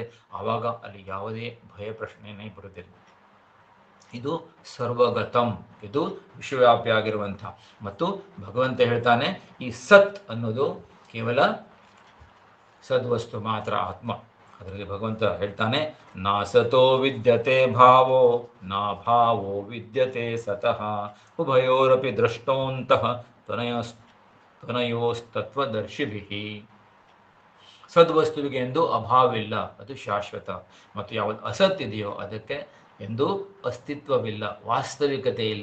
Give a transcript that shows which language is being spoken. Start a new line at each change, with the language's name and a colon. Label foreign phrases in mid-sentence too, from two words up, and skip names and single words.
Kannada: ಆವಾಗ ಅಲ್ಲಿ ಯಾವುದೇ ಭಯ ಪ್ರಶ್ನೆಯೇ ಬರುವುದಿಲ್ಲ. ಇದು ಸರ್ವಗತಂ, ಇದು ವಿಶ್ವವ್ಯಾಪಿ ಆಗಿರುವಂಥ. ಮತ್ತು ಭಗವಂತ ಹೇಳ್ತಾನೆ, ಈ ಸತ್ ಅನ್ನೋದು ಕೇವಲ ಸದ್ವಸ್ತು ಮಾತ್ರ, ಆತ್ಮ. ಅದರಲ್ಲಿ ಭಗವಂತ ಹೇಳ್ತಾನೆ,
Sanskrit: ನಾ ಸತೋ ವಿದ್ಯತೆ ಭಾವೋ ನಾ ಭಾವೋ ವಿದ್ಯತೆ ಸತಃ ಉಭಯೋರಪಿ ದ್ರಷ್ಟೋಂತಹ ತನಯೋಸ್ತತ್ವದರ್ಶಿಭಿ.
Kannada: ಸದ್ವಸ್ತುವಿಗೆ ಎಂದು ಅಭಾವವಿಲ್ಲ, ಅದು ಶಾಶ್ವತ. ಮತ್ತು ಯಾವುದು ಅಸತ್ ಇದೆಯೋ ಅದಕ್ಕೆ ಎಂದು ಅಸ್ತಿತ್ವವಿಲ್ಲ, ವಾಸ್ತವಿಕತೆ ಇಲ್ಲ.